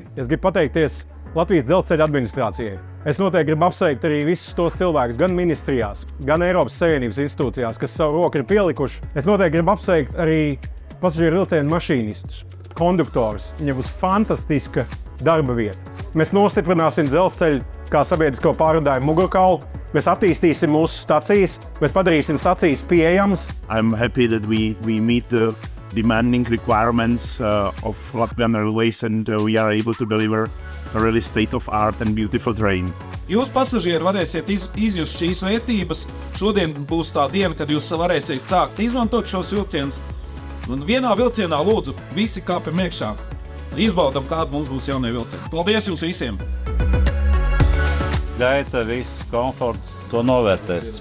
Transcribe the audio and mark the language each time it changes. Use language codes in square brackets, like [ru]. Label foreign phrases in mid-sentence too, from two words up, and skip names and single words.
[lv] Es gribu pateikties Latvijas dzelzceļa administrācijai. Es noteikti gribu apsveikt arī visus tos cilvēkus, gan ministrijās, gan Eiropas Savienības institūcijās, kas savu roku ir pielikuši. Es noteikti gribu apsveikt arī pasažieru vilcienu mašīnistus, konduktorus. Viņiem būs fantastiska darba vieta. Mēs nostiprināsim dzelzceļu kā sabiedrisko pārvadājumu mugurkaulu. Mēs attīstīsim mūsu stacijas, mēs padarīsim stacijas pieejamas. [en] I'm happy that we meet the demanding requirements of Latvian Railways and we are able to deliver a really state-of-art and beautiful train. [lv] Jūs pasažieri varēsiet izjust šīs vērtības. Šodien būs tā diena, kad jūs varēsiet sākt izmantot šos vilcienus. Un vienā vilcienā lūdzu visi kāpjam iekšā. Izbaudam, kāda mums būs jaunie vilcieni. Paldies jums visiem! Gaita, viss komforts, to novērtēs.